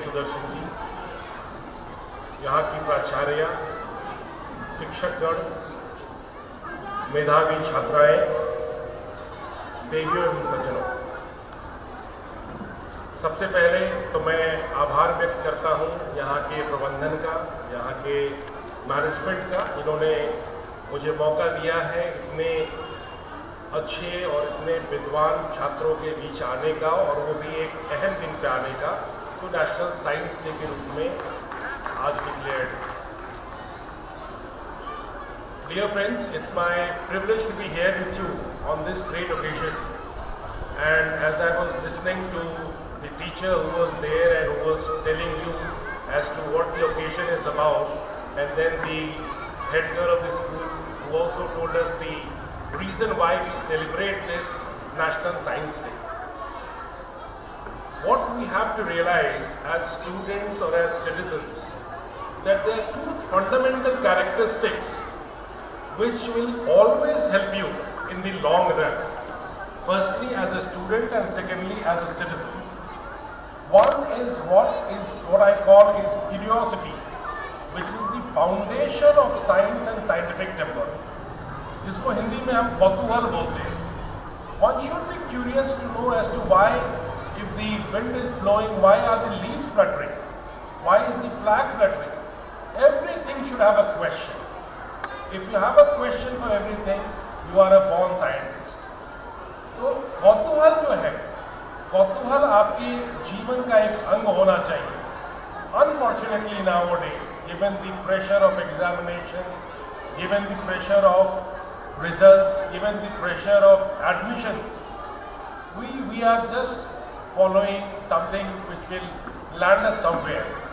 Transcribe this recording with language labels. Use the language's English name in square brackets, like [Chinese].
[Hindi] सुदर्शन जी, यहाँ की प्राचार्य, शिक्षकगण, मेधावी छात्राएं, देवियों एवं सज्जनों, सबसे पहले तो मैं आभार व्यक्त करता हूँ यहाँ के प्रबंधन का, यहाँ के मैनेजमेंट का। इन्होंने मुझे मौका दिया है इतने अच्छे और इतने विद्वान छात्रों के बीच आने का और वो भी एक अहम दिन पे आने का, तो नेशनल साइंस डे के रूप में आज declared. [English] Dear friends, it's my privilege to be here with you on this great occasion. And as I was listening to the teacher who was there and who was telling you as to what the occasion is about, and then the head girl of the school who also told us the reason why we celebrate this National Science Day. What we have to realize as students or as citizens, that there are two fundamental characteristics which will always help you in the long run. Firstly as a student and secondly as a citizen. One is what I call is curiosity, which is the foundation of science and scientific temper. [Hindi] जिसको हिंदी में हम कौतूहल बोलते हैं. [English] One should be curious to know as to why, if the wind is blowing, why are the leaves fluttering? Why is the flag fluttering? Everything should have a question. If you have a question for everything, you are a born scientist. [Hindi] तो कौतूहल जो है, कौतूहल आपके जीवन का एक अंग होना चाहिए. [English] Unfortunately nowadays, given the pressure of examinations, given the pressure of results, given the pressure of admissions, we are just following something which will land us somewhere.